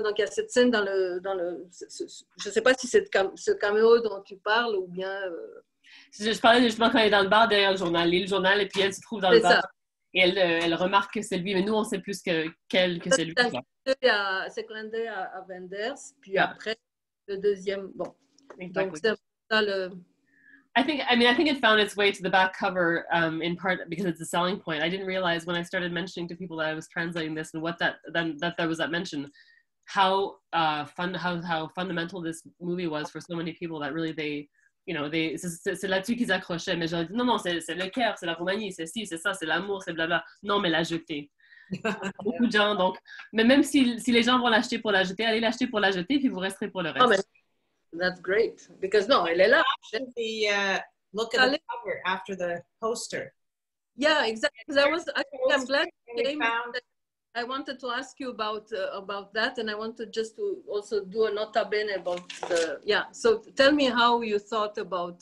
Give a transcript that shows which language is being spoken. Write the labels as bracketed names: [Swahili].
[French] Donc, il y a cette scène dans le je ne sais pas si c'est ce caméo dont tu parles ou bien... Je parlais justement quand elle est dans le bar derrière le journal, lit le journal et puis elle se trouve dans le bar. Ça. Et elle remarque que c'est lui, mais nous, on sait plus qu'elle que c'est lui. C'est clin d'œil à Wenders, puis après, le deuxième, bon. [English] Exactly. [French] Donc, c'est ça le... [English] I think it found its way to the back cover in part because it's a selling point. I didn't realize when I started mentioning to people that I was translating this and what that there was that mention, how fundamental this movie was for so many people that really [French] c'est là-dessus qu'ils accrochaient. Mais j'ai dit non, c'est le Caire, c'est la Roumanie, c'est ci, c'est ça, c'est l'amour, c'est blabla. Non, mais la jeter. Beaucoup de gens, donc. Mais même si les gens vont l'acheter pour la jeter, allez l'acheter pour la jeter, puis vous resterez pour le reste. Oh, mais [English] that's great. Because no, [French] elle est là. [English] Look at the cover after the poster. Yeah, exactly. I'm glad you came. I wanted to ask you about that, and I wanted just to also do a nota bene about So tell me how you thought about.